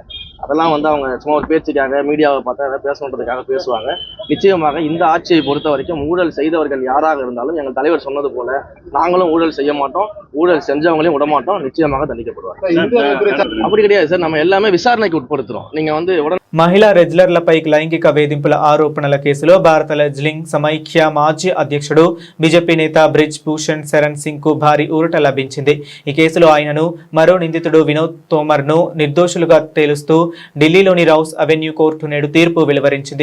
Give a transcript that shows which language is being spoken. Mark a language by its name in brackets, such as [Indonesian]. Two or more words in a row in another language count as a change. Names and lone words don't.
[Tamil] அதெல்லாம் அவங்க சும்மா ஒரு பேச்சுக்காக மீடியாவை பார்த்தா அதை பேசணுன்றதுக்காக பேசுவாங்க. நிச்சயமாக இந்த ஆட்சியை பொறுத்த வரைக்கும் ஊழல் செய்தவர்கள் யாராக இருந்தாலும் எங்கள் தலைவர் சொன்னது போல நாங்களும் ஊழல் செய்ய மாட்டோம், ஊழல் செஞ்சவங்களையும் விட மாட்டோம், நிச்சயமாக தண்டிக்கப்படுவார். அப்படி கிடையாது சார், நம்ம எல்லாமே விசாரணைக்கு உட்படுத்துறோம். நீங்க உடனே [Telugu] మహిళా రెజ్లర్లపై లైంగిక వేధింపుల ఆరోపణల కేసులో భారత రెజ్లింగ్ సమైక్య మాజీ అధ్యక్షుడు బీజేపీ నేత బ్రిజ్ భూషణ్ శరణ్ సింగ్ కు భారీ ఊరట లభించింది. ఈ కేసులో ఆయనను మరో నిందితుడు వినోద్ తోమర్ ను నిర్దోషులుగా తేలుస్తూ ఢిల్లీలోని రౌస్ అవెన్యూ కోర్టు నేడు తీర్పు వెలువరించింది.